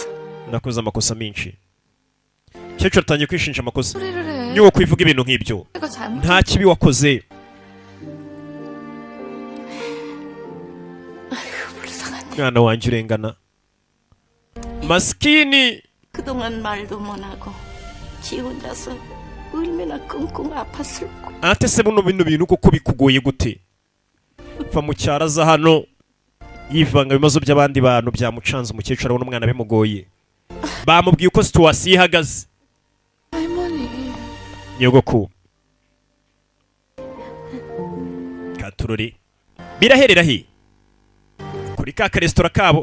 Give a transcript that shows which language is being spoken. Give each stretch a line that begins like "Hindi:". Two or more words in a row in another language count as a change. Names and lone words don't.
Kinyarwanda: Mukecuru atangiye kwishinja amakosa. Niwo kwivuga ibintu nk'ibyo, nta kibi wakoze. Mwana wanjye urengana maskini.
Korean: 그동안 말도 못하고 지 혼자서 얼마나 끙끙 아팠을까.
Kinyarwanda: Ate se buno bintu koko bikugoye gute? Va mu cyara za hano yivanga ibibazo by'abandi bantu byamucanze. Umukecuru abona umwana bimugoye, bamubwiye uko situation ihagaze.
Korean: 할머니.
Kinyarwanda: Yogoku, Katurori, biraherera he kuri ka resitora kabo.